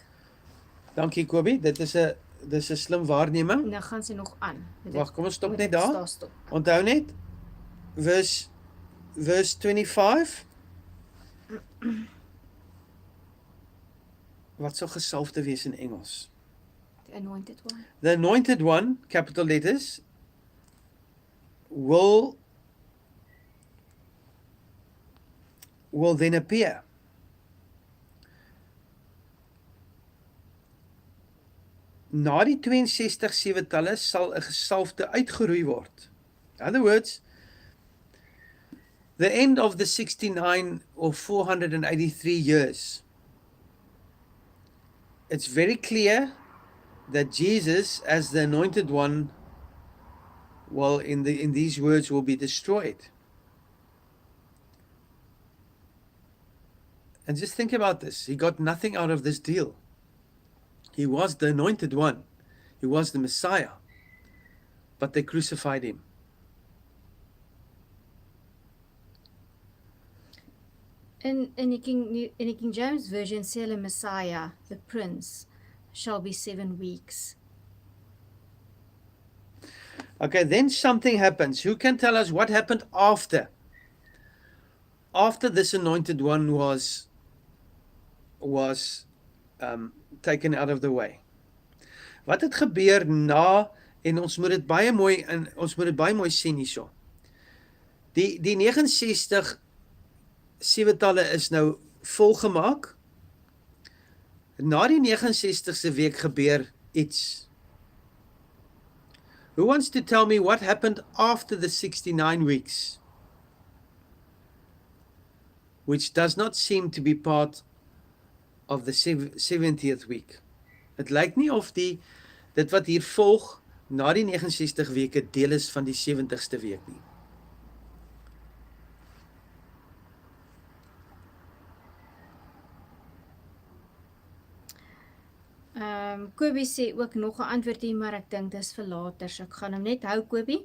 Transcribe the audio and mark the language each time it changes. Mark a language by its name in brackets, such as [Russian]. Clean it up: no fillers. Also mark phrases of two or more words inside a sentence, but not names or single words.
[Afrikaans] Dankie Kobie, dis 'n slim waarneming. Nou gaan sy nog aan. Wag, kom ons stop net daar. Stop. Onthou net verse 25. Wat sou gesalfde wees in Engels? [English] The anointed one. The anointed one, capital letters, will then appear. [Afrikaans] Na die 62 7-talle sal 'n gesalfde uitgeroei word. [English] In other words, the end of the 69 or 483 years, it's very clear that Jesus, as the anointed one, well, in these words, will be destroyed. And just think about this. He got nothing out of this deal. He was the anointed one. He was the Messiah. But they crucified him. [Afrikaans] In die King James version sê hulle [English] Messiah, the prince, shall be 7 weeks. Okay, then something happens. Who can tell us what happened after? After this anointed one was taken out of the way. [Afrikaans] Wat het gebeur na, en ons moet dit baie mooi sien hierso. Die 69 7-talle is nou volgemaak. Na die 69ste week gebeur iets. [English] Who wants to tell me what happened after the 69 weeks? Which does not seem to be part of the 70th week. [Afrikaans] Het lyk nie of dit wat hier volg na die 69 weke deel is van die 70ste week nie. Kobie sê ook nog 'n antwoord hier, maar ek dink dis vir later, so ek gaan hom net hou, Kobie.